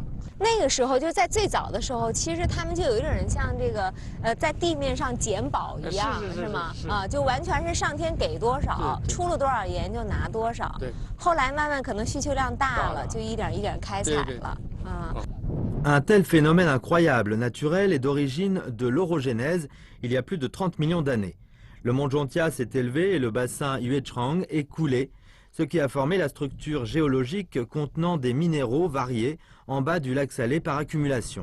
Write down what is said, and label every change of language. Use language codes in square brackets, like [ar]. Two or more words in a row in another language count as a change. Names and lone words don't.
[zh] 那个时候就在最早的时候，其实他们就有一点像这个在地面上捡宝一样，是吗？啊，就完全是上天给多少，出了多少盐就拿多少。对。后来慢慢可能需求量大了，就一点一点开采了。啊。 [fr] Un tel phénomène incroyable, naturel, est d'origine de l'orogénèse il y a plus de 30 millions d'années. Le mont Jontia s'est élevé et le bassin Yuechang est coulé, ce qui a formé la structure géologique contenant des minéraux variés en bas du lac Salé par accumulation.